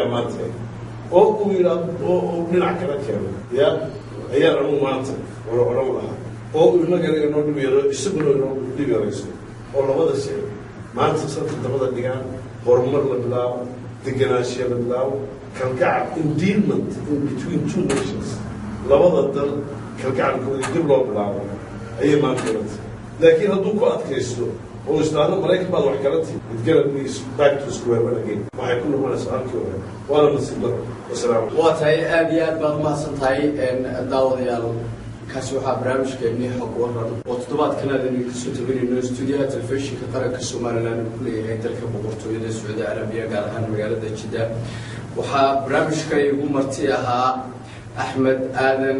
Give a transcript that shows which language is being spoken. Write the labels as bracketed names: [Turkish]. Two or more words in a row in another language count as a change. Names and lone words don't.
[Somali] maanta oo uu yidhaahdo oo dhinac kala keeno yaa ayaa anu maanta wala odhan lahaa oo uu inagana inoo dhib yaro isaguna inoo dhib yarayso oo labada shay maanta sanka dabada dhigaan horumar la bilaabo degenaanshiya la bilaabo kalgacal [English] endearment in between two nations [Somali] labada dal kalgacalkooda dib loo bilaabo ayay maanta yaranta laakiin hadduu ku adkaysto oo islaado maraykan baad wax kala tihi idgarabniis [English] back to square one again [Somali] waxay ku noqonaysaa halkii hore waana nasiib daro wasalaam waa tahay aada iyo aad baad umahadsan tahay daawadayaal kaasi waxaa barnaamijkeennii xog waran oo toddobaadkan aadaynu kasoo tabinayno stuudiyaha telefishinka qaranka somalilan uu ku leeyahay dalka boqortooyada sacuudi carabiya gaar ahaan magaalada jidda waxaa barnaamijka igu marti ahaa axmed aadan